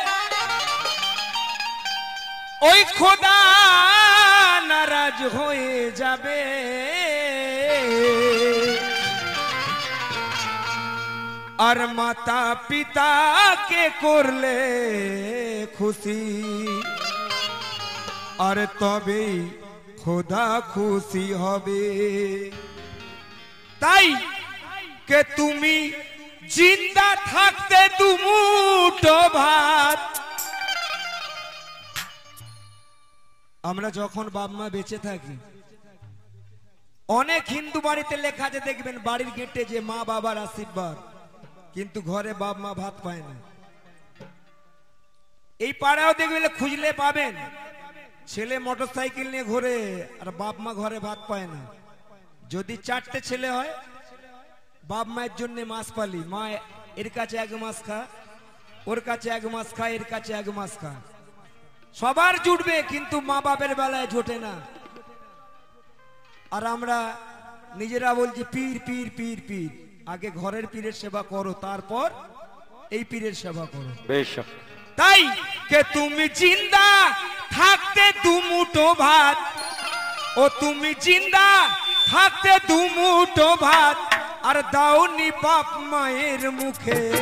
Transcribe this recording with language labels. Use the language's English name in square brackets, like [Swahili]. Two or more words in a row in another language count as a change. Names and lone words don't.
[Bangla] ওই খুদা নারাজ হোয়ে যাবে আর মাতা পিতা কে করলে খুশি আর তবে খুদা খুশি হবে তাই কে তুমি জিন্দা থাকতে দুমুঠো ভাত আমরা যখন বাবা মা বেঁচে থাকি অনেক হিন্দু বাড়িতে লেখা আছে দেখবেন বাড়ির গেটে যে মা বাবার আশীর্বাদ কিন্তু ঘরে বাবা মা ভাত পায় না এই পাড়াও দেখবেন খুঁজলে পাবেন ছেলে মোটরসাইকেল নিয়ে ঘুরে আর বাবা মা ঘরে ভাত পায় না যদি চারটে ছেলে হয় বাপ মায়ের জন্য মাস পালি মা এর কাছে এক মাস খা ওর কাছে এক মাস খা এর কাছে এক মাস খা সবার জুটবে কিন্তু মা বাপের বেলায় জোটে না আর আমরা নিজেরা বলছি পীর পীর পীর পীর আগে ঘরের পীরের সেবা করো তারপর এই পীরের সেবা করো বেশক তাই কে তুমি জিন্দা থাকতে দুমুঠো ভাত ও তুমি জিন্দা থাকতে দুমুঠো ভাত আর দাওনি বাপ মায়ের মুখে